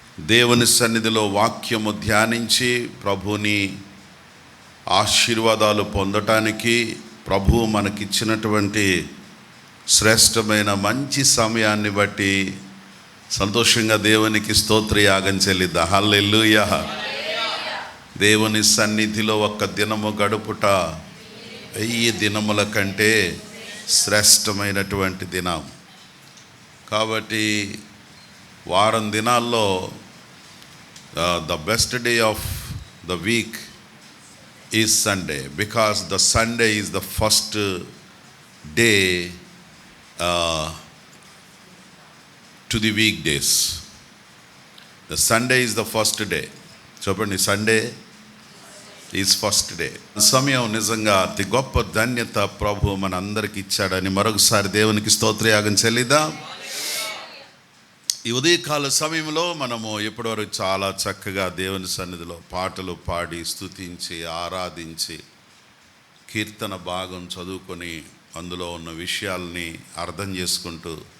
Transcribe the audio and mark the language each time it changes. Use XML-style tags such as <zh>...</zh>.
<te>దేవుని సన్నిధిలో వాక్యము ధ్యానించి ప్రభుని ఆశీర్వాదాలు పొందటానికి ప్రభు మనకిచ్చినటువంటి శ్రేష్టమైన మంచి సమయాన్ని బట్టి సంతోషంగా దేవునికి స్తోత్రయాగం చెల్లిద్దాం. హల్లెలూయా. దేవుని సన్నిధిలో ఒక్క దినము గడుపుట 1000 దినముల కంటే శ్రేష్టమైనటువంటి దినం. కాబట్టి వారం దినాల్లో</te> <en>the best day of the week is Sunday, because the Sunday is the first day to the weekdays. The Sunday is the first day.</en> <te>చెప్పండి,</te> <en>Sunday is first day.</en> <te>సమయం నిజంగా అతి గొప్ప ధన్యత ప్రభు మన అందరికి ఇచ్చాడని మరొకసారి దేవునికి స్తోత్రయాగం చెల్లిద్దాం. ఈ ఉదయకాల సమయంలో మనము ఇప్పటివరకు చాలా చక్కగా దేవుని సన్నిధిలో పాటలు పాడి స్తుతించి ఆరాధించి కీర్తన భాగం చదువుకొని అందులో ఉన్న విషయాల్ని అర్థం చేసుకుంటూ</te>